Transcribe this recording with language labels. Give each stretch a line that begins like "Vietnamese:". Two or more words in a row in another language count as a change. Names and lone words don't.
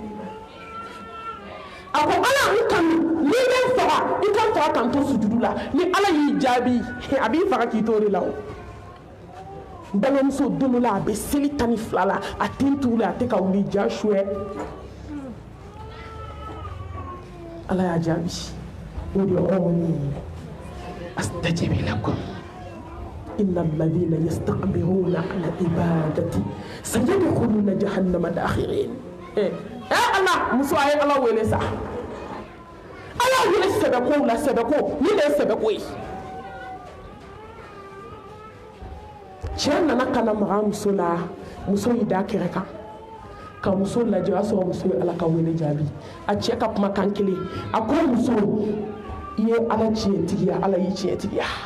Bambara: a ko ala n kanu n'i bɛ n faga i ka n faga k'an to sujudu la ni ala y'i jaabi a b'i faga k'i to o de la o n balimamuso don dɔ la a bɛ seli 12 la a ten tugu la a tɛ ka wuli ja suɛ ala y'a jaabi o de ye
Arabic: أستجب لكم إن الذين يستكبرون عن عبادتي سيدخلون جهنم داخرين
Bambara: ala muso a ye ala wele sa ala wele sɛbɛkow la sɛbɛko ni de ye sɛbɛko ye cɛ nana ka na maga muso la muso y'i da kɛrɛ kan ka muso lajɛ a sɔrɔ muso ye ala ka wele jaabi a cɛ ka kumakan kelen a ko muso i ye ala tiɲɛtigiya ala y'i tiɲɛtigiya